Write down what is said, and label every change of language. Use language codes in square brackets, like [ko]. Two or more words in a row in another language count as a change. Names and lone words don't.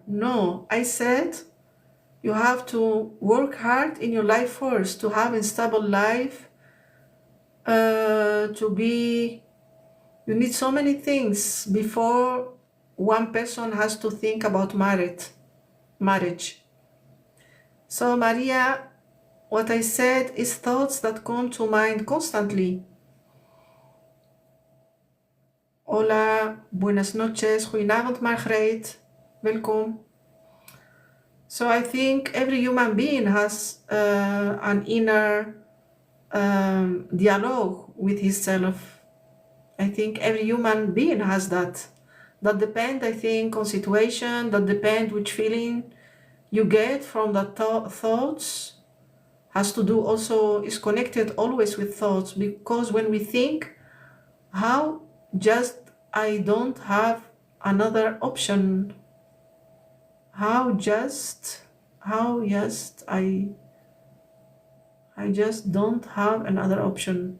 [en] No, I said you have to work hard in your life first to have a stable life, you need so many things before one person has to think about marriage. So Maria, what I said is thoughts that come to mind constantly. [es] Hola, buenas noches, [nl] goedenavond Margreet, welkom. [en] So I think every human being has an inner dialogue with himself. I think every human being has that. That depends, I think, on situation, that depends which feeling you get from the thoughts, has to do also, is connected always with thoughts, because when we think, how just I don't have another option, I just don't have another option.